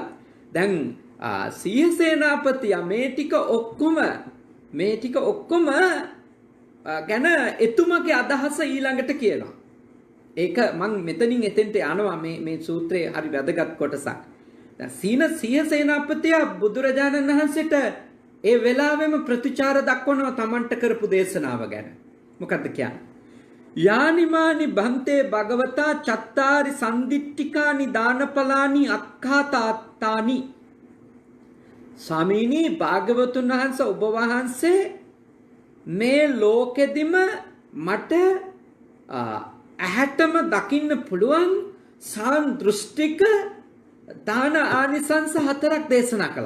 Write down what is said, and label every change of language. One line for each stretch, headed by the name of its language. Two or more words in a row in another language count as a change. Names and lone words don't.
Sinhala: දැන් සීහ සේනාපතියා මේ ටික ඔක්කොම ගැන එතුමගේ අදහස ඊළඟට කියනවා. ඒක මං මෙතනින් එතෙන්ට යනවා. මේ සූත්‍රයේ හරි වැදගත් කොටසක්. දැන් සීහ සේනාපතියා බුදුරජාණන් වහන්සේට ඒ වෙලාවෙම ප්‍රතිචාර දක්වනවා තමන්ට කරපු දේශනාව ගැන. මොකද්ද කියන්නේ?
Pali: යානිමානි බන්තේ භගවතා චත්තාරි සන්දිට්ඨිකානි දානපලානි අක්ඛාතාත්තානි.
Sinhala: ස්වාමීනි භාග්‍යවතුන් වහන්සේ ඔබ වහන්සේ මේ ලෝකෙදිම මට ඇහැටම දකින්න පුළුවන් සාන්දෘෂ්ටික දාන ආනිසංස 4ක් දේශනා කළා.